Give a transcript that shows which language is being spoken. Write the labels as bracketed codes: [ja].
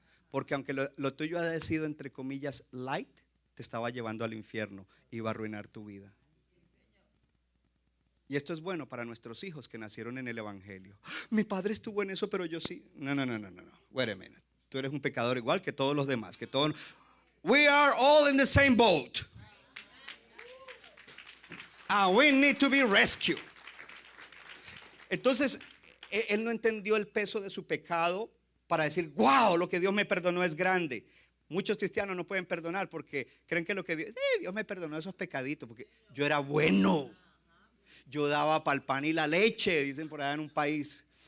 [es] Porque aunque lo tuyo ha sido, entre comillas, light, te estaba llevando al infierno, iba a arruinar tu vida. Y esto es bueno para nuestros hijos que nacieron en el evangelio. Mi padre estuvo en eso, pero yo sí. No. [en] Wait a minute. [es] Tú eres un pecador igual que todos los demás, que todos. [en] We are all in the same boat. And we need to be rescued. [es] Entonces, él no entendió el peso de su pecado para decir: wow, lo que Dios me perdonó es grande. Muchos cristianos no pueden perdonar porque creen que lo que Dios me perdonó esos pecaditos, porque yo era bueno. Yo daba para el pan y la leche, dicen por allá en un país.